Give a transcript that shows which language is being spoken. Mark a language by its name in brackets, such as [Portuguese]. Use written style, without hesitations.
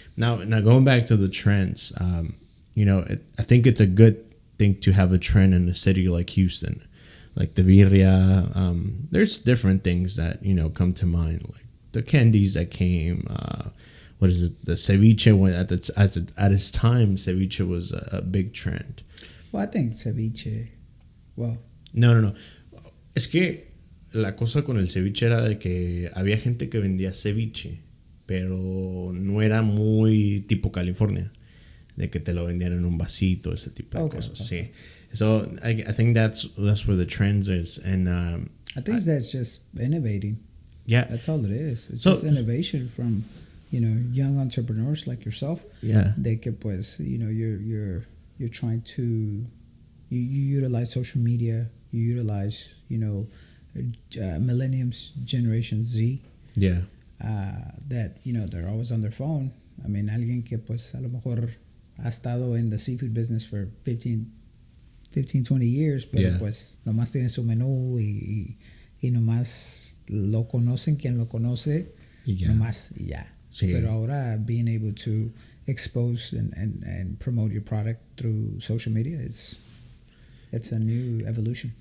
[English] Now going back to the trends, you know, I think it's a good thing to have a trend in a city like Houston. Like the birria, there's different things that, you know, come to mind, like the candies that came. What is it? The ceviche. At its time, ceviche was a big trend. Well, I think ceviche. Well, no. [Spanish] Es que la cosa con el ceviche era de que había gente que vendía ceviche, pero no era muy tipo California, de que te lo vendían en un vasito, ese tipo de cosas. [English] Okay. [Spanish] Sí. [English] So I think that's where the trends is, and I I think that's just innovating. Yeah. That's all it is. It's just innovation from, young entrepreneurs like yourself. Yeah. [Spanish] De que pues, [English] you're trying to, you utilize social media, you utilize, millenniums, Generation Z. Yeah. That, they're always on their phone. [Spanish] I mean, alguien que pues a lo mejor ha estado [English] in the seafood business for 15, 20 years, [Spanish] pero pues nomás tiene su menú y nomás lo conocen quien lo conoce, nomás y ya. Sí. Pero ahora [English] being able to expose and promote your product through social media, it's a new evolution.